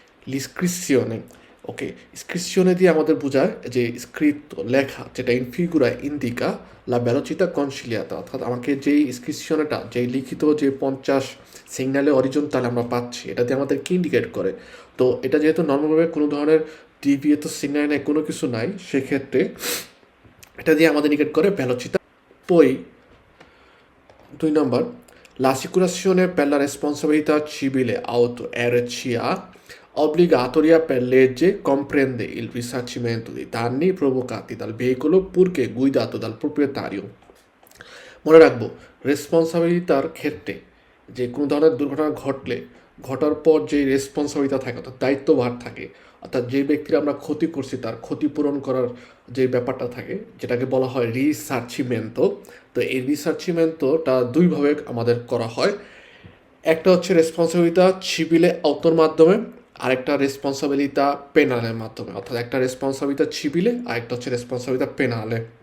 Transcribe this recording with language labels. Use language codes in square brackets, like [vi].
[it] l'iscrizione, [bn] ওকে, ইসক্রিপশনে দিয়ে আমাদের বোঝায় যে স্ক্রিপ্ট লেখা যেটা [it] ইন ফিগুরা ইন্দিকা লা ভেলোচিতা কনসিলিয়াতা, [bn] অর্থাৎ আমাকে যেই ইসক্রিপশনটা যেই লিখিত যে 50 সিগন্যালে অরিজন্টাল আমরা পাচ্ছি এটা দিয়ে আমাদের কি ইন্ডিকেট করে। তো এটা যেহেতু নর্মালভাবে কোনো ধরনের ডিভিয়েত সিগন্যাল নেই, কোনো কিছু নাই, সেক্ষেত্রে এটা দিয়ে আমাদের ইন্ডিকেট করে ভেলোচিতা। পই 2 নম্বর, [it] l'assicurazione per la responsabilità civile auto RCA obbligatoria per legge comprende il risarcimento dei danni provocati dal veicolo purché guidato dal proprietario। [bn] মনে রাখবো, রেসপন্সিবিলিটার ক্ষেত্রে যে কোনো ধরনের দুর্ঘটনা ঘটার পর যে রেসপন্সিবিলিটা থাকে অর্থাৎ দায়িত্বভার থাকে, অর্থাৎ যে ব্যক্তির আমরা ক্ষতি করছি তার ক্ষতিপূরণ করার যে ব্যাপারটা থাকে যেটাকে বলা হয় রিসার্চিমেন্টো। তো এই রিসার্চিমেন্টোটা দুইভাবে আমাদের করা হয়। একটা হচ্ছে রেসপন্সিবিলিটা সিভিলে অতোর মাধ্যমে, আরেকটা রেসপন্সিবিলিটা পেনালের মাধ্যমে, অর্থাৎ একটা রেসপন্সিবিলিটা সিভিলে আরেকটা হচ্ছে রেসপন্সিবিলিটা পেনালে।